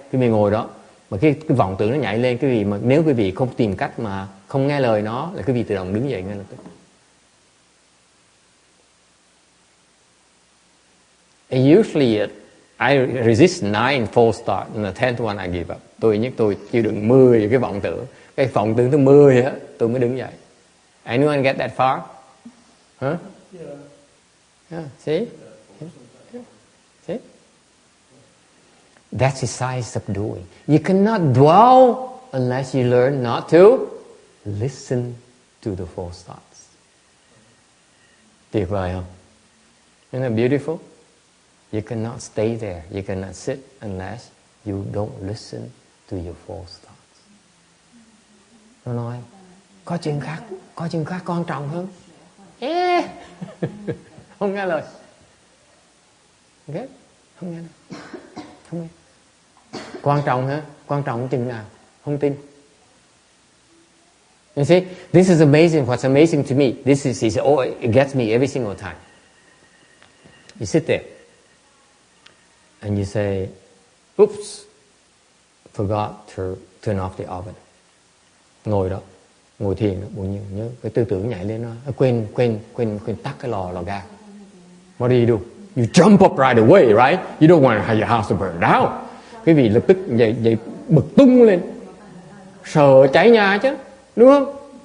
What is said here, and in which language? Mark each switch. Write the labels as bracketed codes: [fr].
[vi] Quý vị ngồi đó, mà cái vọng tưởng nó nhảy lên, quý vị mà nếu quý vị không tìm cách mà không nghe lời nó, là quý vị tự động đứng dậy ngay lập tức. [en] And usually I resist 9 false thoughts, and the 10th one I give up. [vi] Tôi chịu đựng 10 cái vọng tưởng. Cái vọng tưởng thứ 10 á, tôi mới đứng dậy. [en] Anyone get that far? Huh? Yeah. See? See? That's the size of doing. You cannot dwell unless you learn not to listen to the false thoughts. [vi] Tuyệt vời không? [en] Isn't that beautiful? You cannot stay there. You cannot sit unless you don't listen to your false thoughts. [vi] Nó nói, có chuyện khác quan trọng hơn. Không nghe lời. Okay? Không nghe lời. Không nghe. Quan trọng hả? Quan trọng chừng nào? Không tin. [en] You see, this is amazing. What's amazing to me, this is it gets me every single time. You sit there and you say, oops, forgot to turn off the oven. [vi] Ngồi đó, ngồi thiền đó, bỗng nhiên nhớ cái tư tưởng nhảy lên, nó quên tắt cái lò ga. [en] What do? You jump up right away, right? You don't want your house to burn down. [vi] Quý vị lập tức dậy bực tung lên, sợ cháy nhà chứ, đúng không?